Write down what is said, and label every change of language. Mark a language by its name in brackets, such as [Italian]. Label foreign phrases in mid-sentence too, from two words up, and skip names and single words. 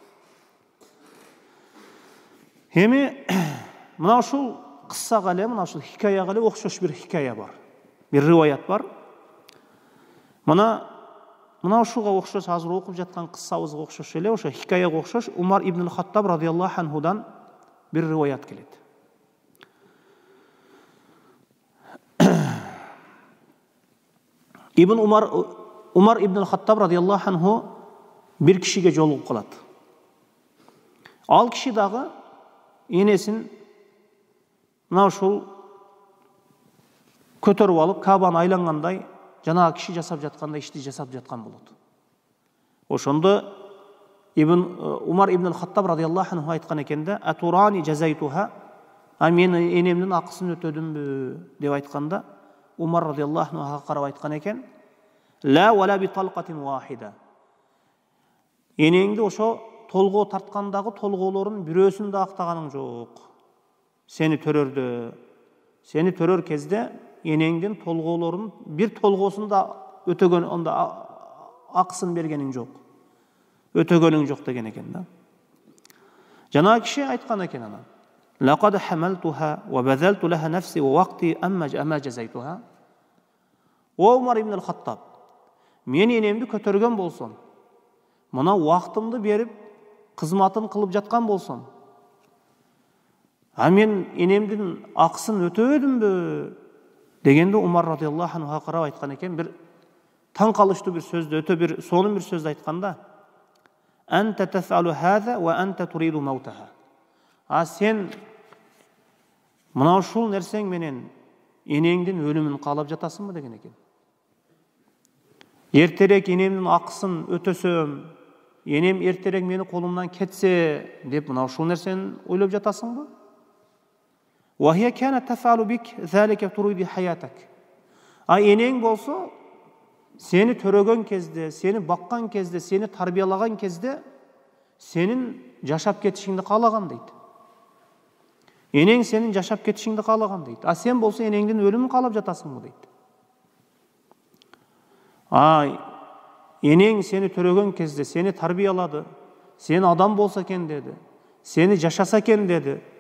[Kyrgyz] Эми мына ушул кыссага эле, мына ушул хикаяга эле окшош бир хикая бар. Бир риваят бар. Мына ушуга окшош, азыр окуп жаткан кыссабызга окшош эле, ошо хикаяга окшош Умар ибн Хаттаб [Arabic] رضي الله عنه [Kyrgyz] бир риваят келет. Умар ибн Хаттаб [Arabic] رضي الله عنه [Kyrgyz] бир кишиге жолугуп калат. Ал киши дагы энесин мына ушул көтөрүп алып, Кабаны айлангандай, жанагы киши жасап жаткандай ишти жасап жаткан болот. Ошондо Умар ибн Хаттаб [Arabic] رضي الله عنه [Kyrgyz] айткан экен да: [Arabic] "أتراني جزيتها", [Kyrgyz] мен энемдин акысын өтөдүмбү деп айтканда, Умар [Arabic] رضي الله عنه [Kyrgyz] карап айткан экен: [Arabic] "لا ولا بطلقة واحدة". [Kyrgyz] Энеңди ошо толгоо тарткандагы толголорун бирөөсүн да актаганың жок. Сени төрөр кезде энеңдин толголорунун бир толгосун да өтөгөн, онда акысын бергениң жок. Өтөгөнүң жок деген экен да. Жана киши айткан экен ана: [Arabic] "لقد حملتها وبذلت لها نفسي ووقتي أما جزيتها". [Kyrgyz] О Умар ибн Хаттаб, мен энемди көтөргөн болсом, мына убактымды берип, кызматын кылып жаткан болсом, мен энемдин акысын өтөдүмбү дегенде Умар [Arabic] رضي الله عنه [Kyrgyz] карап айткан экен, бир таң калыштуу бир сөздү, өтө бир сонун бир сөздү айтканда: [Arabic] "أنت تفعل هذا وأنت تريد موتها". [Kyrgyz] Сен мына ушул нерсең менен энеңдин өлүмүн каалап жатасыңбы деген экен. Эртерээк энемдин акысын өтөсөм, энем эртерээк мени колумдан кетсе деп мына ушул нерсени ойлоп жатасыңбы? [Arabic] وهي كانت تفعل بك ذلك تريد حياتك. [Kyrgyz] Энең болсо сени төрөгөн кезде, сени баккан кезде, сени тарбиялаган кезде сенин жашап кетишиңди каалаган дейт. Энең сенин жашап кетишиңди каалаган дейт. Сен болсо энеңдин өлүмүн каалап жатасыңбы дейт. Энең сени төрөгөн кезде, сени тарбиялады, сен адам болсо экен деди, сени жашаса экен деди.